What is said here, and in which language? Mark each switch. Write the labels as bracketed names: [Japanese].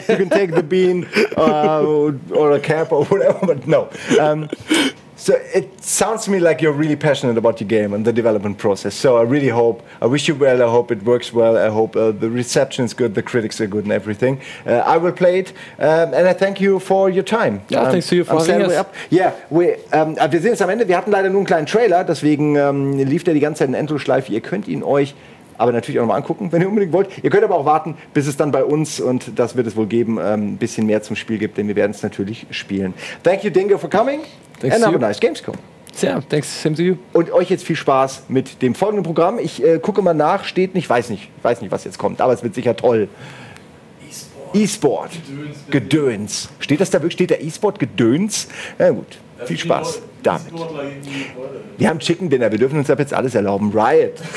[English] You can take the bean or a cap or whatever, but no. So it sounds to me like you're really passionate about your game and the development process. So I really hope, I wish you well, I hope it works well, I hope the reception is good, the critics are good and everything. I will play it and I thank you for your time. Ja, thanks to you for having us. [German] Ja, wir sehen es am Ende, wir hatten leider nur einen kleinen Trailer, deswegen lief der die ganze Zeit in Endlosschleife. Ihr könnt ihn euch aber natürlich auch nochmal angucken, wenn ihr unbedingt wollt. Ihr könnt aber auch warten, bis es dann bei uns, und das wird es wohl geben, ein bisschen mehr zum Spiel gibt, denn wir werden es natürlich spielen. [English] Thank you, Dingo, for coming. Thanks and have a nice Gamescom. Yeah, thanks, same to you. [German] Und euch jetzt viel Spaß mit dem folgenden Programm. Ich gucke mal nach, steht nicht, weiß nicht, was jetzt kommt, aber es wird sicher toll. E-Sport. Gedöns. Steht das da wirklich? Steht da E-Sport Gedöns? Na gut, viel Spaß damit. Wir haben Chicken Dinner, wir dürfen uns ab jetzt alles erlauben. Riot.